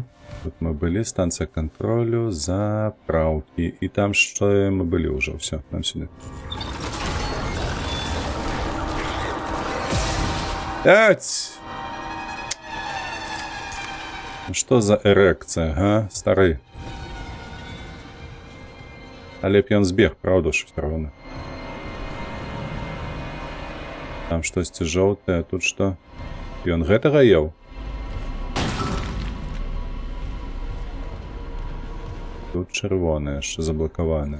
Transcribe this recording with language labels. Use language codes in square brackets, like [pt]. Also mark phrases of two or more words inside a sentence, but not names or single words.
[uk] Тут ми були, станція контролю, заправки. І там що ми були вже, все, нам сюди. Тять! Що за ерекція, га, старий? [be] Але б ён збег, [uk] правда, що все равно. [be] Там штось жоўтае, а тут што? Ён гэтага еў? Тут чырвонае, яшчэ заблакаванае.